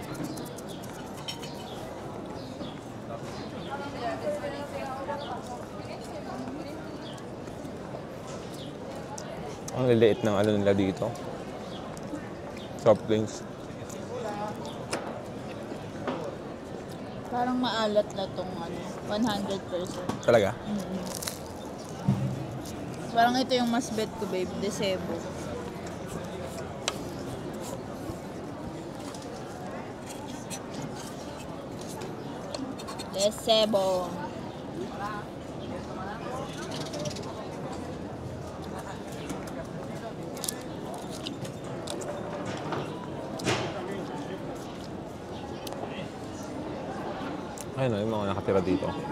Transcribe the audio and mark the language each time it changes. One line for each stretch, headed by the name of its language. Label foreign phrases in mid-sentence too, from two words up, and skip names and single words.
Filipino: Ang liliit ng nila dito.
English: Soft drinks.
Filipino: Parang maalat na tong 100%. Talaga? Parang ito yung mas bet ko, babe. De Cebo. De Cebo. Ayun yung mga nakatira dito.